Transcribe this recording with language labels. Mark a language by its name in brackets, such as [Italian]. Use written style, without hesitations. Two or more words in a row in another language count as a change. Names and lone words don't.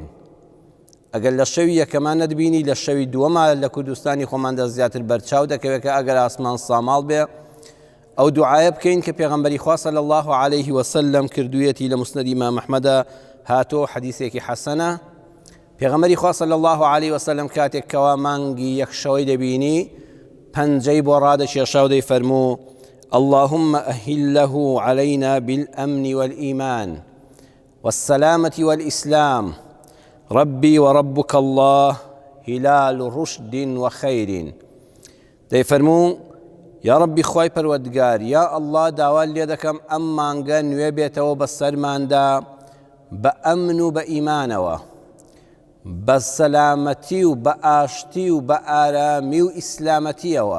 [Central Kurdish] ئەگەر لە شەوی یەکەمان نەتبینی لە شەوی دووەما لە کوردستانی خۆماندا زیاتر بەرچاو دەکەوێت کە ئەگەر ئاسمان ساماڵ بێ ئەو دوعایە بکەین کە پێغەمبەری خوا [Arabic] صلی الله عليه وسلم [Central Kurdish] کردوویەتی لە مسند ئیمام ئەحمەدە هاتۆ حەدیثێکی حەسەنە. پێغەمبەری خوا [Arabic] صلی الله عليه وسلم [Central Kurdish] کاتێک کەوا مانگی یەکشەوەی دەبینی پەنجەی بۆ ڕادەکێشا و دەیفەرموو [Arabic] اللهم أهله علينا بالأمن والإيمان والسلامة والإسلام ربي وربك الله هلال رشد وخير. [Central Kurdish] دەیفەرموو یا ربی خوای پەروەردگار یا ئەڵڵا داوای لێ دەکەم ئەم مانگە نوێ بێتەوە بە سەرماندا بە ئەمن و بە ئیمانەوە، بە سەلامەتی و بە ئاشتی و بە ئارامی و ئیسلامەتیەوە.